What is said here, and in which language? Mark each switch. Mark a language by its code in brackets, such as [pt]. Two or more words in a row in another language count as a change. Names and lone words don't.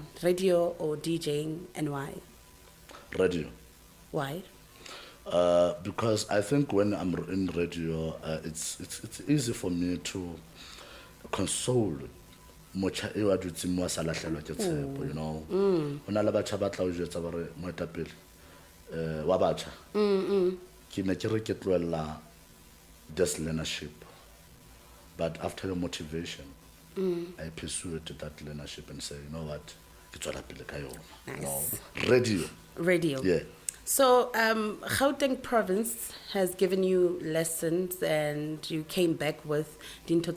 [en] Radio or DJing, and why? Radio. Why? Because I think when I'm in radio, it's easy for me to console. You know, [st] wa batjha ke ne ke re ke tloella [en] this leadership. But after the motivation, I pursued that leadership and say, you know what? Nice. Radio. Yeah. So, Gauteng province has given you lessons, and you came back with yes.